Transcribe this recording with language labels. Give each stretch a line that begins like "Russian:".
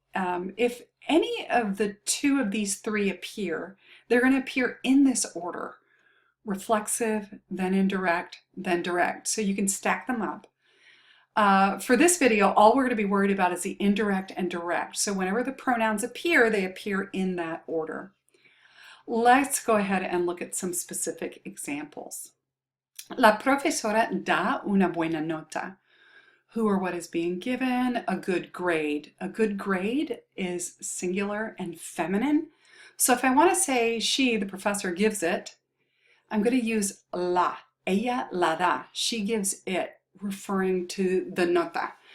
English: If any of the two of these three appear, they're going to appear in this order: reflexive, then indirect, then direct. So you can stack them up. For this video, all we're going to be worried about is the indirect and direct. So whenever the pronouns appear, they appear in that order. Let's go ahead and look at some specific examples.
Spanish: La profesora da una buena nota.
English: Who or what is being given a good grade. A good grade is singular and feminine. So if I want to say she, the professor, gives it, I'm going to use la.
Spanish: Ella la da.
English: She gives it, referring to the nota.